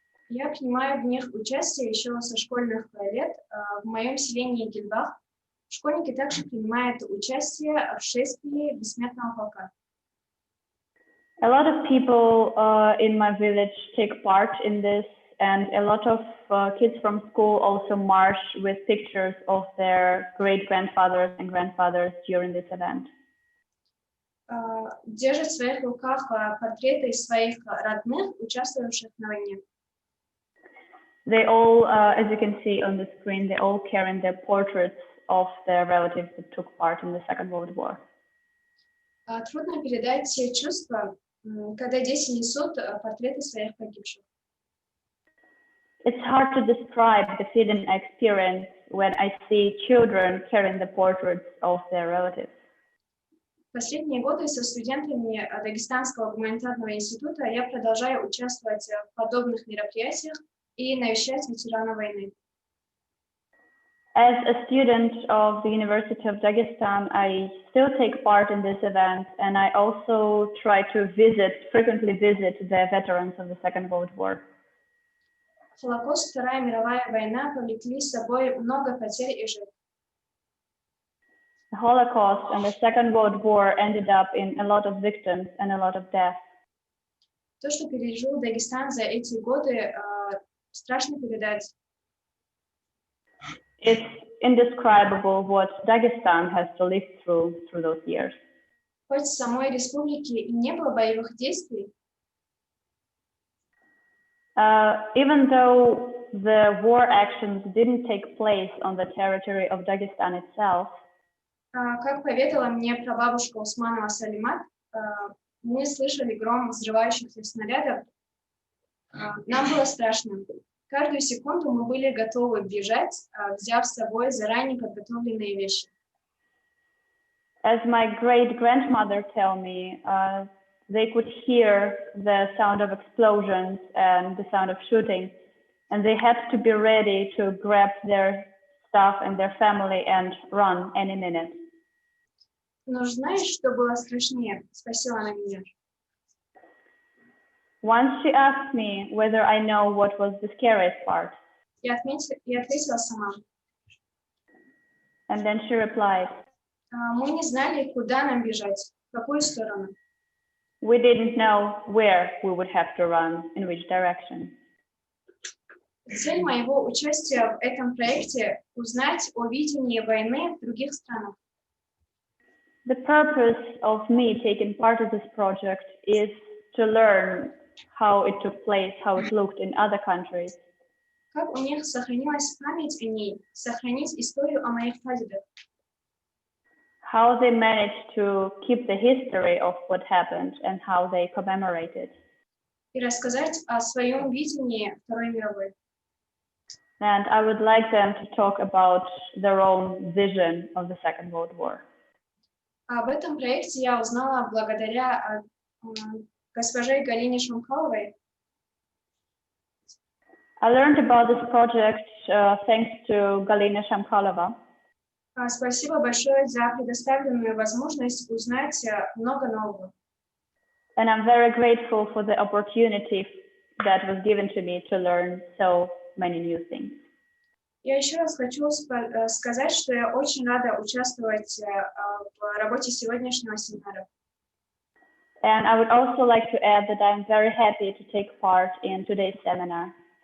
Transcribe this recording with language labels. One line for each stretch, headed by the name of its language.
Russian: Я принимаю в них участие еще со школьных лет. В моем селении Гильбах школьники также принимают участие в шествии Бессмертного полка.
English: A lot of people in my village take part in this, and a lot of kids from school also march with pictures of their great-grandfathers and grandfathers during this event.
Russian: Держат в своих руках портреты своих родных, участвовавших на войне.
English: They all, as you can see on the screen, they all carry their portraits of their relatives that took part in the Second World War.
Russian: Трудно передать те чувства, когда дети несут портреты своих погибших.
English: It's hard to describe the feeling I experience when I see children carrying the portraits of their relatives.
Russian: Последние годы со студентами Дагестанского гуманитарного института я продолжаю участвовать в подобных мероприятиях и навещать ветеранов войны.
English: As a student of the University of Dagestan, I still take part in this event, and I also try to frequently visit the veterans of the Second World War.
Russian: Холокост, Вторая мировая война повлекли с собой много потерь и жертв.
English: The Holocaust and the Second World War ended up in a lot of victims and a lot of death.
Russian: То, что пережил Дагестан за эти годы, страшно передать.
English: It's indescribable what Dagestan has to live through those years.
Russian: Хоть в самой республике и не было боевых действий,
English: even though the war actions didn't take place on the territory of Dagestan itself,
Russian: как поведала мне прабабушка Усманова Салимат, мы слышали гром взрывающихся снарядов. Нам было страшно. Каждую секунду мы были готовы бежать, взяв с собой заранее подготовленные вещи.
English: As my great-grandmother told me, they could hear the sound of explosions and the sound of shooting, and they had to be ready to grab their stuff and their family and run any minute.
Russian: Но знаешь, что было страшнее? Спросила она меня.
English: Once she asked me whether I know what was the scariest part.
Russian: Я ответила сама.
English: And then she replied,
Russian: мы не знали, куда нам бежать, в какую сторону.
English: We didn't know where we would have to run, in which direction.
Russian: Цель моего участия в этом проекте – узнать о видении войны в других странах.
English: The purpose of me taking part of this project is to learn how it took place, how it looked in other countries.
Russian: Как у них сохранилась память о ней, сохранить историю о моих прадедах.
English: How they managed to keep the history of what happened and how they commemorate it.
Russian: И рассказать о своем видении Второй мировой.
English: And I would like them to talk about their own vision of the Second World War.
Russian: Об этом проекте я узнала благодаря госпоже Галине Шамхаловой.
English: I learned about this project thanks to Galina Shamkhalova.
Russian: Спасибо большое за предоставленную возможность узнать много нового.
English: And I'm very grateful for the opportunity that was given to me to learn so many new things.
Russian: Я еще раз хочу сказать, что я очень рада участвовать в работе сегодняшнего семинара.
English: And I would also like to add that I'm very happy to take part in today's seminar.